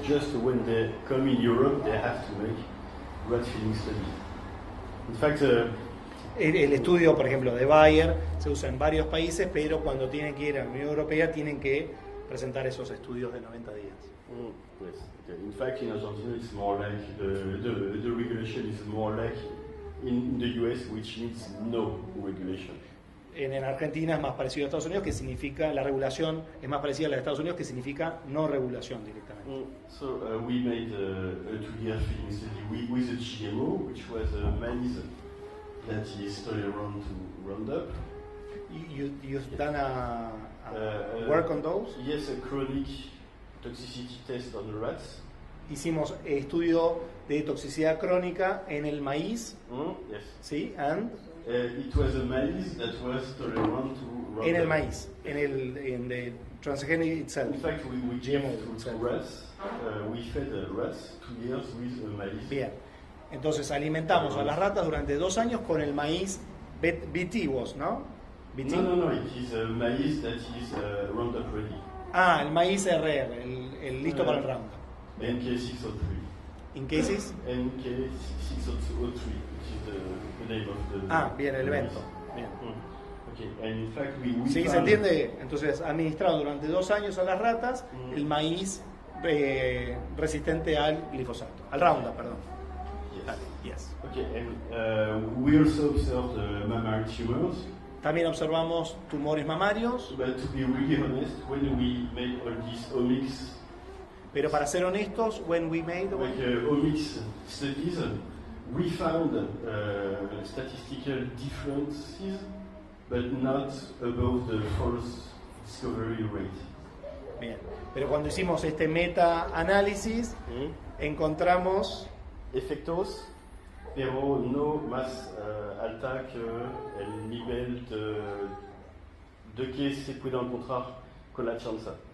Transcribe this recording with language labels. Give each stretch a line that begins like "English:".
English: Just when they come in Europe, they have to make rat feeding studies. In fact,
Spanish: el estudio, por ejemplo, de Bayer se usa en varios países, pero cuando tienen que ir a la Unión Europea tienen que presentar esos estudios de 90 días.
English: Yes. Okay. In fact, in Argentina, it's more like the regulation is more like in the US, which means no regulation.
Spanish: En Argentina es más parecido a Estados Unidos, que significa, la regulación es más parecida a la de Estados Unidos, que significa no regulación directamente.
English: So we made a 2-year feeding study with a GMO, which was a maize that is tolerant to Roundup. You've done a work on those? Yes, a chronic toxicity test on the rats.
Spanish: Hicimos estudio de toxicidad crónica en el maíz.
English: Yes.
Spanish: ¿Sí?
English: And it was a maize that was tolerant to Roundup.
Spanish: En el maíz, en
English: the transgenic itself. In fact, we gave to rats, we fed rats 2 years with a maize.
Spanish: Bien. Entonces alimentamos a las ratas durante 2 años con el maíz BT, ¿no? BT.
English: No, it is a maize that is Roundup ready.
Spanish: Ah, el maíz RR, el listo para el Roundup. NK603.
English: ¿In cases? NK603, which is the name of the...
Spanish: Bien, el evento. Bien.
English: Okay, and in fact we
Spanish: ¿Sí? ¿Se
English: found-
Spanish: entiende? Entonces, administrado durante 2 años a las ratas el maíz resistente al glifosato, al Roundup, perdón.
English: Yes. Yes. Okay, and we also observed mammary tumors.
Spanish: También observamos tumores mamarios,
English: But to be really honest, when we made all these omics, pero para ser honestos, when we made omics studies, we found statistical differences, but not above the false discovery rate.
Spanish: bien, pero cuando hicimos este meta-análisis, encontramos Efectos, pero no más alta que el nivel de que se puede encontrar con la chanza.